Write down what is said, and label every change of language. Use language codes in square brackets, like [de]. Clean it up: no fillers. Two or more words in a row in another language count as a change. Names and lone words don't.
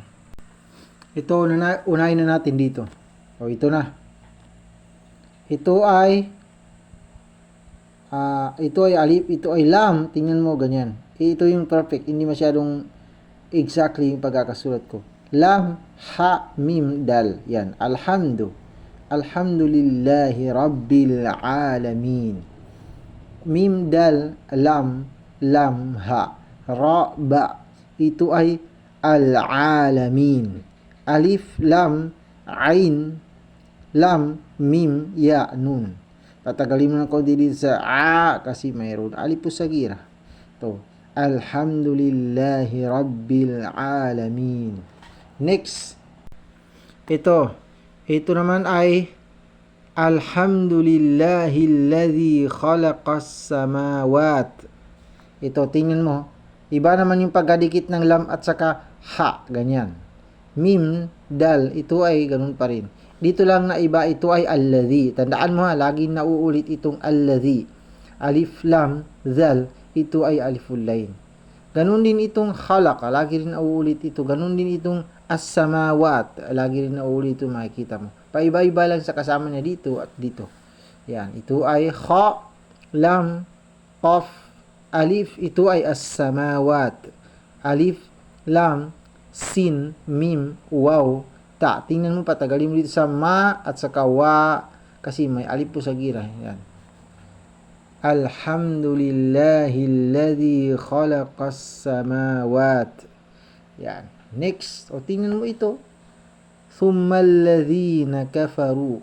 [tl] Ito, unahin na natin dito. O, ito na. Ito ay alif, ito ay lam. Tingnan mo, ganyan. Ito yung perfect. Hindi masyadong exactly yung pagkakasulat ko. [ar] لام، ها, ميم، دال. Yan. الحمد لله رب العالمين. ميم، دال، لام, ها. را، با. [tl] Ito ay al-alamin. [ar] ألف، لام، عين، لام، ميم، يا, نون. [tl] Patagalin mo na konti dito sa kasi mayroon alif po sa gira. Ito. [ar] الحمد لله رب العالمين. [tl] Next. Ito naman ay [ar] الحمد لله الذي خلق السماوات. [tl] Ito, tingnan mo. Iba naman yung pagkadikit ng lam at saka ha. Ganyan. Mim, dal. Ito ay ganun pa rin. Dito lang na iba. Ito ay alladhi. Tandaan mo ha. Laging nauulit itong alladhi. [ar] ألف، لام، ذال. [tl] Ito ay [ar] ألف اللين. [tl] Ganun din itong khalaq. Lagi rin nauulit ito. Ganun din itong as-samawat. Lagi rin nauulit ito. Makikita mo. Paiba-iba lang sa kasama niya dito at dito. Yan. Ito ay [ar] خا، لام، قاف، ألف. [tl] Ito ay as-samawat. [ar] ألف، لام، سين، ميم، واو، تا. [tl] Tingnan mo, patagalin mo dito sa ma at sa wa kasi may alif po sa gira. Yan. [ar] الحمد لله الذي خلق السماوات. [tl] Yan. Next. O, tingnan mo ito. [ar] ثم الذين كفروا.